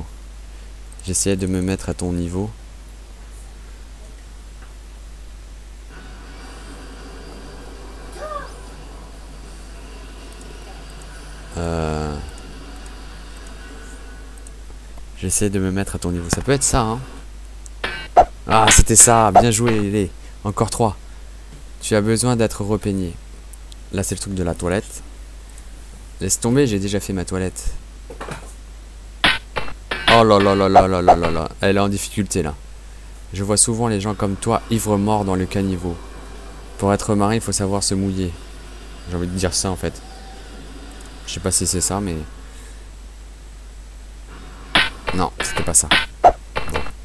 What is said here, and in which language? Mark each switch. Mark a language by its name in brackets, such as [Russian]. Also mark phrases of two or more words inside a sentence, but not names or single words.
[French] J'essayais de me mettre à ton niveau. J'essaie de me mettre à ton niveau. Ça peut être ça, hein. Ah, c'était ça. Bien joué, les. Encore 3. Tu as besoin d'être repeigné. Là, c'est le truc de la toilette. Laisse tomber, j'ai déjà fait ma toilette. Oh là là là là là là là là. Elle est en difficulté, là. Je vois souvent les gens comme toi, ivres-morts dans le caniveau. Pour être marin, il faut savoir se mouiller. J'ai envie de dire ça, en fait. Je sais pas si c'est ça, mais... Non, c'était pas ça. Bon.